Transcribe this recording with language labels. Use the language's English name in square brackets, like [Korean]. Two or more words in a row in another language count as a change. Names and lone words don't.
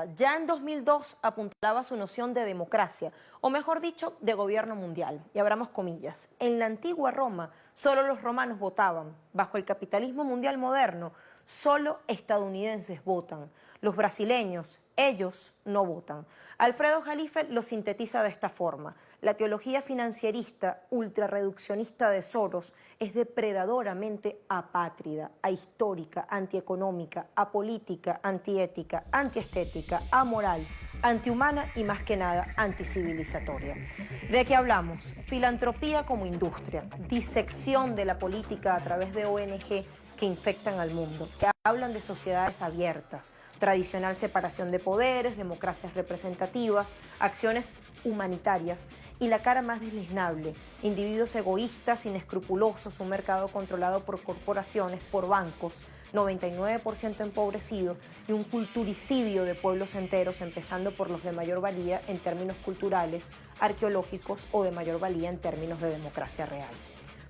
[Spanish] Ya en 2002 apuntaba su noción de democracia, o mejor dicho, de gobierno mundial. Y abramos comillas. En la antigua Roma, solo los romanos votaban. Bajo el capitalismo mundial moderno, solo estadounidenses votan. Los brasileños, ellos no votan. Alfredo Jalife lo sintetiza de esta forma. La teología financierista, ultrarreduccionista de Soros es depredadoramente apátrida, ahistórica, antieconómica, apolítica, antiética, antiestética, amoral, antihumana y más que nada anticivilizatoria. ¿De qué hablamos? Filantropía como industria, disección de la política a través de ONG que infectan al mundo, que hablan de sociedades abiertas, tradicional separación de poderes, democracias representativas, acciones humanitarias y la cara más deleznable, individuos egoístas, inescrupulosos, un mercado controlado por corporaciones, por bancos, 99% empobrecido y un culturicidio de pueblos enteros, empezando por los de mayor valía en términos culturales, arqueológicos o de mayor valía en términos de democracia real.